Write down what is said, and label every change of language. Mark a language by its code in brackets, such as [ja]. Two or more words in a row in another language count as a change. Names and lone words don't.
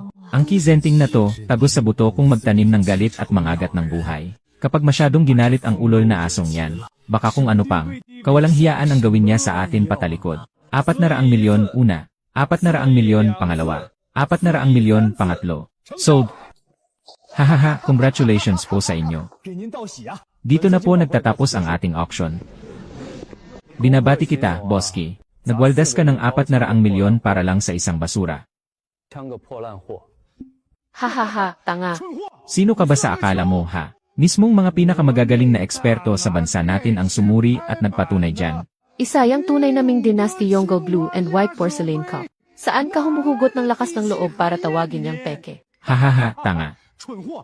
[tl] Ang kizenting na to, tagos sa buto kung magtanim ng galit at mangagat ng buhay. Kapag masyadong ginalit ang ulol na asong yan, baka kung ano pang, kawalang hiyaan ang gawin niya sa atin patalikod. 400 milyon una, 400 milyon pangalawa, 400 milyon pangatlo. Sold! Hahaha, congratulations po sa inyo. [zh] 给您道喜啊！ [tl] Dito na po nagtatapos ang ating auction. Binabati kita, Boski. Nagwaldas ka ng 400 milyon para lang sa isang basura. [zh] 枪个破烂货。 [tl] Hahaha, tanga. [zh] 蠢货， [tl] Sino ka ba sa akala mo, ha? Mismong mga pinakamagagaling na eksperto sa bansa natin ang sumuri at nagpatunay dyan. Isa yang tunay naming Dynasty Yongle [en] Blue and White Porcelain Cup. [tl] Saan ka humuhugot ng lakas ng loob para tawagin yang peke? Hahaha, tanga. [zh] 蠢货，